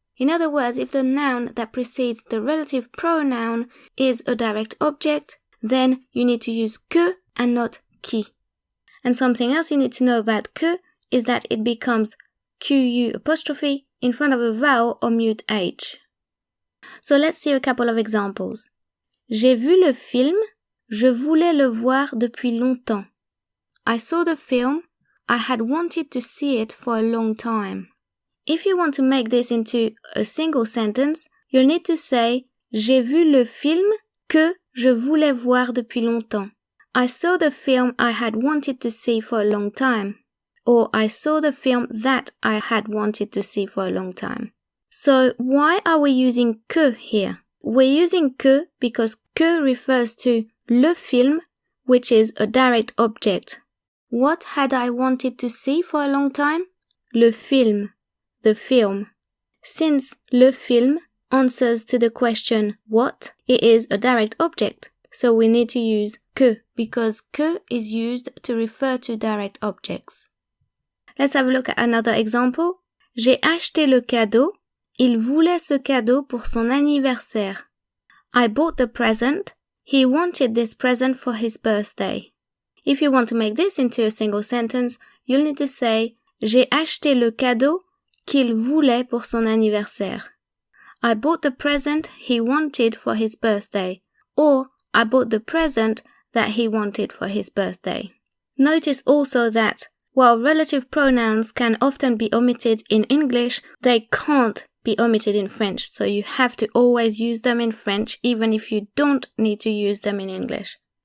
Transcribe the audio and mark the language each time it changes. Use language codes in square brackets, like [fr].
[en] In other words, if the noun that precedes the relative pronoun is a direct object, then you need to use que and not qui. And something else you need to know about que is that it becomes QU apostrophe in front of a vowel or mute H. So let's see a couple of examples. [fr] J'ai vu le film, je voulais le voir depuis longtemps. [en] I saw the film, I had wanted to see it for a long time. If you want to make this into a single sentence, you'll need to say [fr] J'ai vu le film que je voulais voir depuis longtemps. [en] I saw the film I had wanted to see for a long time. Or I saw the film that I had wanted to see for a long time. So why are we using que here? We're using que because que refers to le film, which is a direct object. What had I wanted to see for a long time? Le film, the film. Since le film answers to the question what, it is a direct object. So we need to use que because que is used to refer to direct objects. Let's have a look at another example. [fr] J'ai acheté le cadeau. Il voulait ce cadeau pour son anniversaire. [en] I bought the present. He wanted this present for his birthday. If you want to make this into a single sentence, you'll need to say [fr] J'ai acheté le cadeau qu'il voulait pour son anniversaire. [en] I bought the present he wanted for his birthday. Or I bought the present that he wanted for his birthday. Notice also that while relative pronouns can often be omitted in English, they can't be omitted in French, so you have to always use them in French even if you don't need to use them in English.